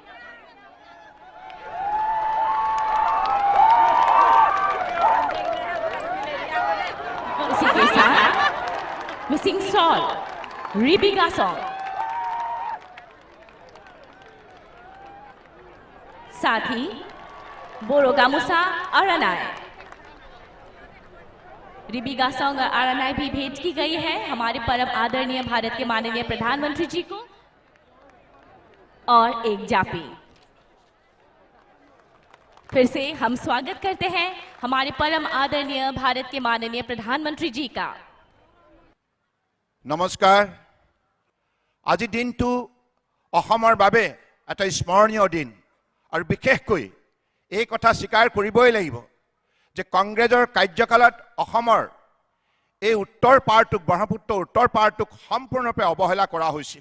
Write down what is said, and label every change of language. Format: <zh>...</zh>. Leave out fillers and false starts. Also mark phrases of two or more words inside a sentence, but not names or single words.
<hi>इसी के साथ मिसिंग सॉल रिबिगा सॉन्ग, साथ ही बोरो गामूसा अरनाय रिबिगा सॉन्ग अरनाय भी भेंट की गई है हमारे परम आदरणीय भारत के माननीय प्रधानमंत्री जी को। और एक जापी फिर से हम स्वागत करते हैं हमारे परम आदरणीय भारत के माननीय प्रधानमंत्री जी का। नमस्कार।</hi> <as>আজি দিনটো অসমৰ বাবে এটা স্মৰণীয় দিন আৰু বিশেষকৈ এই কথা স্বীকাৰ কৰিবই লাগিব যে কংগ্ৰেছৰ কাৰ্যকালত অসমৰ এই উত্তৰ পাৰটোক ব্ৰহ্মপুত্ৰ উত্তৰ পাৰটোক সম্পূৰ্ণৰূপে অৱহেলা কৰা হৈছিল।</as>